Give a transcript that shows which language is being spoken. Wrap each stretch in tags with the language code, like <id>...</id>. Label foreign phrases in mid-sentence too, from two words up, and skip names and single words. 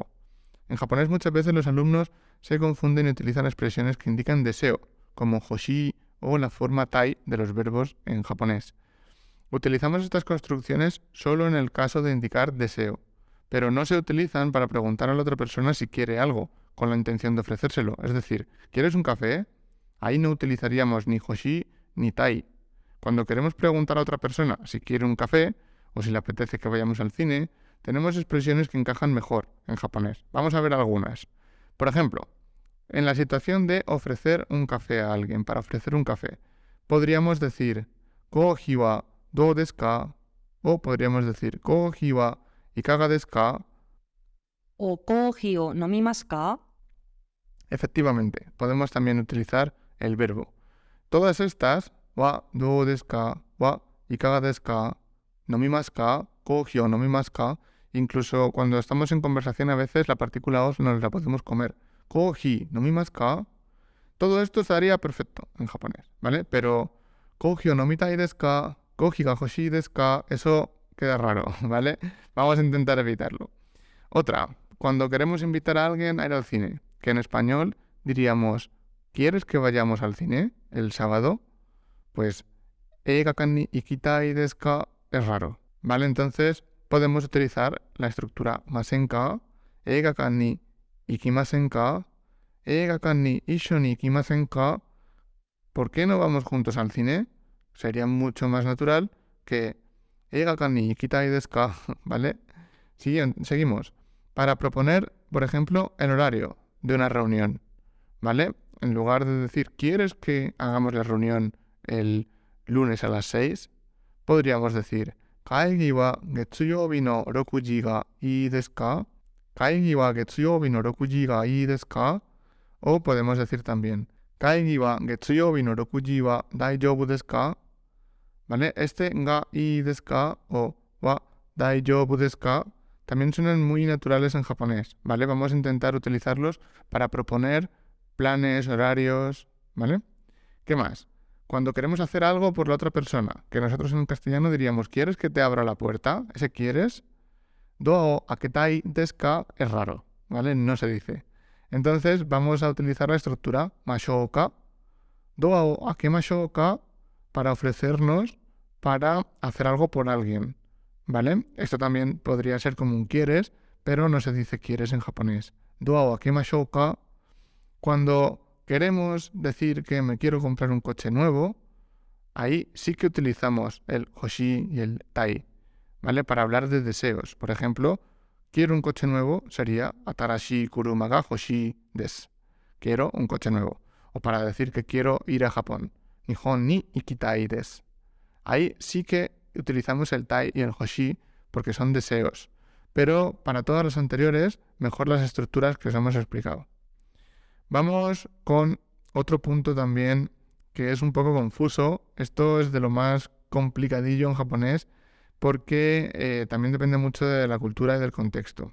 <es>En japonés muchas veces los alumnos se confunden y utilizan expresiones que indican deseo, como hoshi o la forma tai de los verbos en japonés. Utilizamos estas construcciones solo en el caso de indicar deseo, pero no se utilizan para preguntar a la otra persona si quiere algo, con la intención de ofrecérselo. Es decir, ¿quieres un café? Ahí no utilizaríamos ni hoshi ni tai. Cuando queremos preguntar a otra persona si quiere un café, o si le apetece que vayamos al cine, tenemos expresiones que encajan mejor en japonés. Vamos a ver algunas. Por ejemplo, en la situación de ofrecer un café a alguien, para ofrecer un café, podríamos decir</es> <ja>コーヒーはどうですか?</ja> <es>O podríamos decir</es> <ja>コーヒーはいかがですか? O コーヒーを飲みますか?</ja> <es>Efectivamente, podemos también utilizar el verbo. Todas estas,</es> <ja>はどうですか、はいかがですか、飲みますか、コーヒーを飲みますか,</ja> <es>incluso cuando estamos en conversación a veces la partícula os nos la podemos comer.</es> <ja>コーヒー飲みますか.</ja> <es>Todo esto estaría perfecto en japonés, ¿vale?</es> <ja>Pero コーヒーを飲みたいですか、コーヒーが欲しいですか,</ja> <es>eso queda raro, ¿vale? Vamos a intentar evitarlo. Otra, cuando queremos invitar a alguien a ir al cine, que en español diríamos, ¿quieres que vayamos al cine el sábado?</es> <ja>Pues 映画館に行きたいですか</ja> <es>es raro, ¿vale? Entonces podemos utilizar la estructura</es> <ja>ませんか、映画館に行きませんか、映画館に一緒に行きませんか.</ja> <es>¿Por qué no vamos juntos al cine? Sería mucho más natural que</es> <ja>映画館に行きたいですか,</ja> <es>¿vale? Seguimos. Para proponer, por ejemplo, el horario de una reunión, ¿vale? En lugar de decir, ¿quieres que hagamos la reunión el lunes a las 6? Podríamos decir,</es> <ja>会議は月曜日の6がいいですか? 会議は月曜日の6がいいですか?</ja> <es>O podemos decir también,</es> <ja>会議は月曜日の6は大丈夫ですか?</ja> <es>¿Vale? Este</es> <ja>がいいですか</ja> <es>o</es> <ja>は大丈夫ですか</ja> <es>también suenan muy naturales en japonés, ¿vale? Vamos a intentar utilizarlos para proponer planes, horarios, ¿vale? ¿Qué más? Cuando queremos hacer algo por la otra persona, que nosotros en castellano diríamos, ¿quieres que te abra la puerta? Ese quieres,</es> <ja>ドア開けたいですか</ja> <es>es raro, ¿vale? No se dice. Entonces vamos a utilizar la estructura</es> <ja>ましょうか、ドア開けましょうか,</ja> <es>para ofrecernos para hacer algo por alguien, ¿vale? Esto también podría ser como un quieres, pero no se dice quieres en japonés.</es> <ja>ドア開けましょうか.</ja> <es>Cuando queremos decir que me quiero comprar un coche nuevo, ahí sí que utilizamos el hoshi y el tai, ¿vale? Para hablar de deseos. Por ejemplo, quiero un coche nuevo sería</es> <ja>新しい車が欲しいです.</ja> <es>Quiero un coche nuevo. O para decir que quiero ir a Japón.</es> <ja>日本に行きたいです.</ja> <es>Ahí sí que utilizamos el tai y el hoshi porque son deseos. Pero para todas las anteriores, mejor las estructuras que os hemos explicado. Vamos con otro punto también que es un poco confuso. Esto es de lo más complicadillo en japonés porque también depende mucho de la cultura y del contexto.</es>